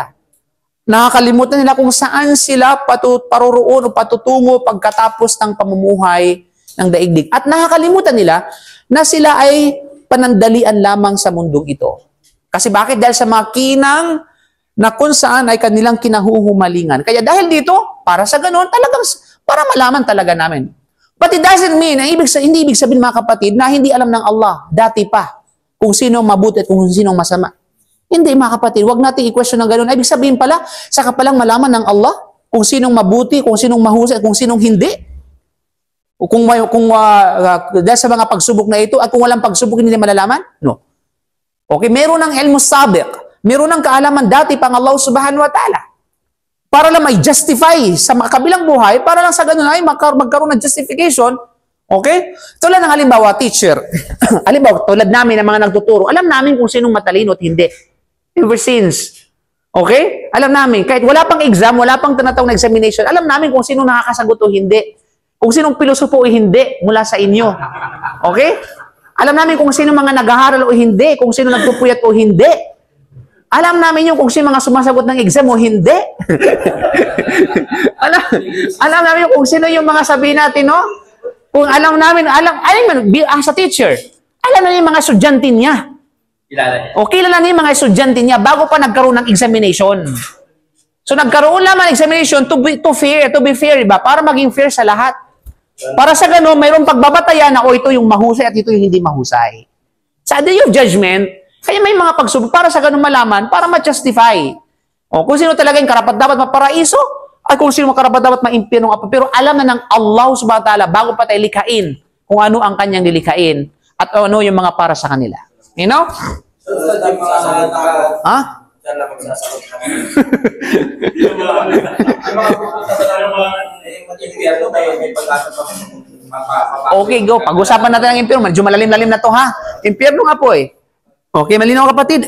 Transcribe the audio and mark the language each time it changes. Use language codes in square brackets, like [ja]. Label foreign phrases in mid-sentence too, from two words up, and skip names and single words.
[tl] Nakakalimutan nila kung saan sila paruroon o patutungo pagkatapos ng pamumuhay ng daigdig. At nakakalimutan nila na sila ay panandalian lamang sa mundong ito. Kasi bakit? Dahil sa mga kinang na kung saan ay kanilang kinahuhumalingan. Kaya dahil dito, para sa ganun, talagang para malaman talaga namin. [en] But it doesn't mean, [tl] hindi ibig sabihin mga kapatid, na hindi alam ng Allah, dati pa, kung sino mabuti at kung sino masama. Hindi mga kapatid, wag natin i-question ng ganun. Ibig sabihin pala, saka palang malaman ng Allah, kung sinong mabuti, kung sinong mahusay, kung sinong hindi. Dahil sa mga pagsubok na ito, at kung walang pagsubok, hindi malalaman? No. Okay, meron ng [ar] علم سابق, [tl] meron ng kaalaman dati pang [ar] الله سبحانه وتعالى. [tl] Para lang may justify sa kabilang buhay, para lang sa ganun ay magkaroon ng justification. Okay? Tulad ng halimbawa, teacher. Halimbawa, tulad namin ng mga nagtuturo, alam namin kung sinong matalino at hindi. [en] Ever since. Okay? [tl] Alam namin, kahit wala pang exam, wala pang tinatawag na examination, alam namin kung sinong nakakasagot o hindi. Kung sinong pilosopo o hindi mula sa inyo. Okay? Alam namin kung sino mga nag-aaral o hindi, kung sino nagpupuyat o hindi. Alam namin yung kung sino mga sumasagot ng exam o hindi. alam namin yung kung sino yung mga sabihin natin, no? Kung alam namin, [en] as a teacher, [tl] alam na yung mga estudyante niya. Kilala niya. O kilala niya yung mga estudyante niya bago pa nagkaroon ng examination. So nagkaroon naman ng examination [en] to be fair, [tl] diba? Para maging fair sa lahat. Para sa ganun, mayroong pagbabatayan na, ito yung mahusay at ito yung hindi mahusay. Sa [en] day of judgment, [tl] kaya may mga pagsubok para sa ganun malaman, para ma-justify. O kung sino talaga yung karapat dapat maparaiso, ay kung sino karapat dapat maimpyerno ng apo. Pero alam na ng [ar] الله سبحانه وتعالى [tl] bago pa tayo likhain kung ano ang kanyang nilikhain at ano yung mga para sa kanila. [en] You know? [tl] Ha? Diyan lang magsasagot na. May pag-asa pa. [en] Okay, go. [tl] Pag-usapan natin ang impyerno. Medyo malalim-lalim na to, ha? Impyerno ng apoy. Okay, malinaw kapatid.